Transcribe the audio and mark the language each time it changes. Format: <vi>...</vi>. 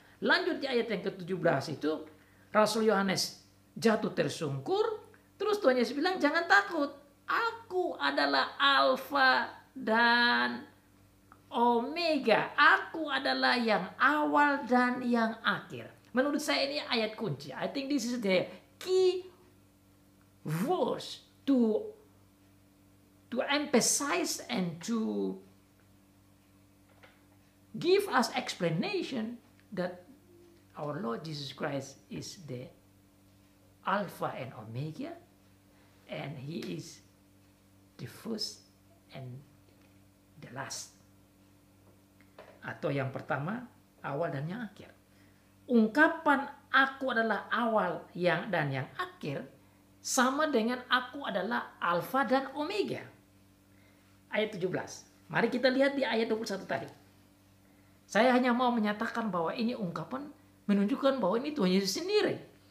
<id>Lanjut di ayat yang ke-17 itu, Rasul Yohanes jatuh tersungkur, terus Tuhan Yesus bilang, jangan takut, aku adalah Alfa dan Omega, aku adalah yang awal dan yang akhir. Menurut saya ini ayat kunci.</id> <en>I think this is the key verse to emphasize and to give us explanation that our Lord Jesus Christ is the Alpha and Omega, and He is the first and the last.</en> <id>Atau yang pertama, awal dan yang akhir. Ungkapan aku adalah awal dan yang akhir sama dengan aku adalah Alfa dan Omega. Ayat 17. Mari kita lihat di ayat 21 tadi. Saya hanya mau menyatakan bahwa ini ungkapan menunjukkan bahwa ini Tuhan Yesus sendiri.</id>